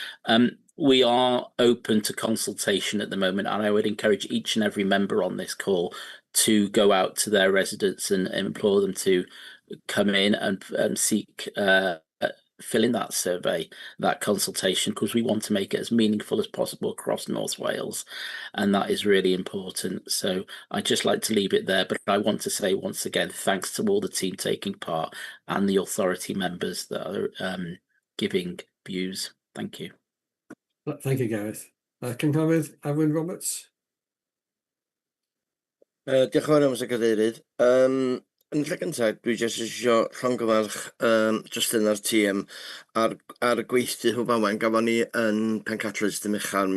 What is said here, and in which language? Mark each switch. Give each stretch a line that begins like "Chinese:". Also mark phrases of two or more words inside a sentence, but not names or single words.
English: We are open to consultation at the moment, and I would encourage each and every member on this call to go out to their residents and implore them to come in and seek fill in that survey, that consultation, because we want to make it as meaningful as possible across North Wales, and that is really important. So I'd just like to leave it there, but I want to say once again, thanks to all the team taking part and the authority members that are giving views. Thank you. Thank you, Gareth.
Welsh: Cynghorydd Arwyn Roberts. Diolch yn fawr am y cadeirydd. Yn lle gyntaf, dwi jyst eisiau llongyfarch Justin a'r tîm ar y gweithdy Hwbawen gafon ni yn Pencatrys dim uchan.